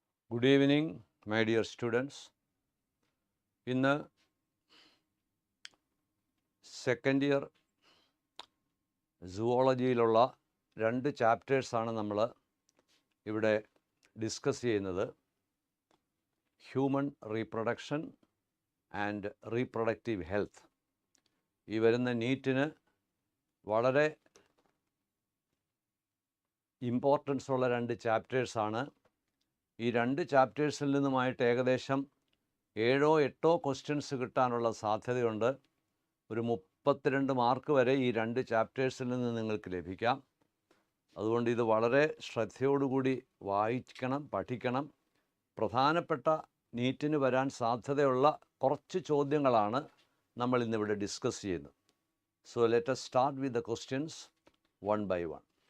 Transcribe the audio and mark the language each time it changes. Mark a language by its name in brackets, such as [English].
[English] Good evening, my dear students. [Malayalam] ഇന്ന് second year സുവോളജിയിലുള്ള 2 ചാപ്റ്റേഴ്സാണ് നമ്മൾ ഇവിടെ ഡിസ്കസ് ചെയ്യുന്നത്. [English] Human reproduction and reproductive health. [Malayalam] ഈ വരുന്ന നീറ്റിന് വളരെ ഇമ്പോർട്ടൻസ് ഉള്ള 2 ചാപ്റ്റേഴ്സാണ്. ഈ 2 ചാപ്റ്റേഴ്സിൽ നിന്നുമായിട്ട് ഏകദേശം 7-8 ക്വസ്റ്റ്യൻസ് കിട്ടാനുള്ള സാധ്യതയുണ്ട്. ഒരു 32 മാർക്ക് വരെ ഈ 2 ചാപ്റ്റേഴ്സിൽ നിന്ന് നിങ്ങൾക്ക് ലഭിക്കാം. അതുകൊണ്ട് ഇത് വളരെ ശ്രദ്ധയോടുകൂടി വായിക്കണം, പഠിക്കണം. പ്രധാനപ്പെട്ട നീറ്റിന് വരാൻ സാധ്യതയുള്ള കുറച്ച് ചോദ്യങ്ങളാണ് നമ്മൾ ഇന്നിവിടെ ഡിസ്കസ് ചെയ്യുന്നത്. [English] So let us start with the questions one by one.